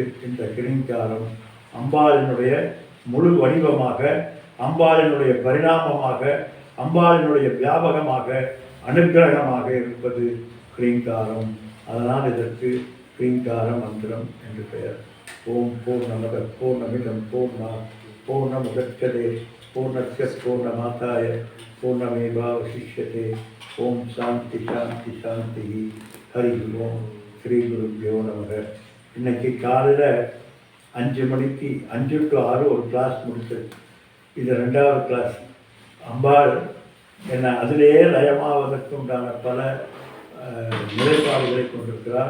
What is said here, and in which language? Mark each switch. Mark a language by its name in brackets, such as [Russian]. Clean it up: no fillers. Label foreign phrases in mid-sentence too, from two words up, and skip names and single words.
[Tamil] இந்த கிரீங்காரம் அம்பாளினுடைய முழு வடிவமாக, அம்பாளினுடைய பரிணாமமாக, அம்பாளினுடைய வியாபகமாக, அனுக்கிரகமாக இருப்பது கிரீங்காரம். அதனால் இதற்கு கிரீங்கார மந்திரம் என்று பெயர். [Sanskrit] ॐ पूर्णमदः पूर्णमिदं पूर्णात् पूर्णमुदच्यते पूर्णस्य पूर्णमादाय पूर्णमेवावशिष्यते. ॐ शान्तिः शान्तिः शान्तिः. हरि ॐ. श्री गुरुभ्यो नमः. [Tamil] இன்னைக்கு காலையில் 5 மணிக்கு 5 to 6 ஒரு கிளாஸ் முடிச்சது. இது 2வது கிளாஸ். அம்பாள் என்னை அதிலேயே லயமாவதற்கு உண்டான பல நிலைப்பாடுகளை கொண்டிருக்கிறார்.